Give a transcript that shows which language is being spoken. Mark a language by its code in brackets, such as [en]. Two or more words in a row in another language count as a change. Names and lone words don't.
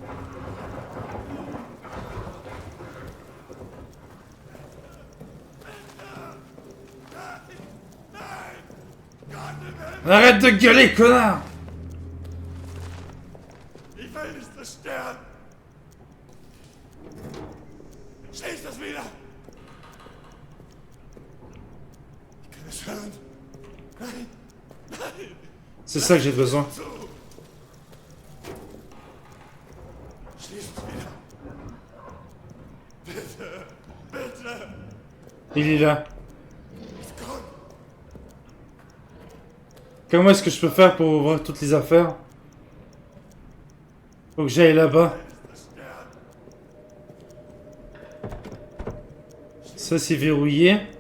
[fr] Arrête de gueuler, connard! [de] Die Welt ist zerstört! Schieß das wieder! Ich kann es hören. Nein! Nein! [fr] C'est ça que j'ai besoin. [de] Zu! Schließ es wieder! Bitte! Bitte! [fr] Il est là. [de] Es kommt! [fr] Comment est-ce que je peux faire pour ouvrir toutes les affaires? Faut que j'aille là-bas. Ça c'est verrouillé.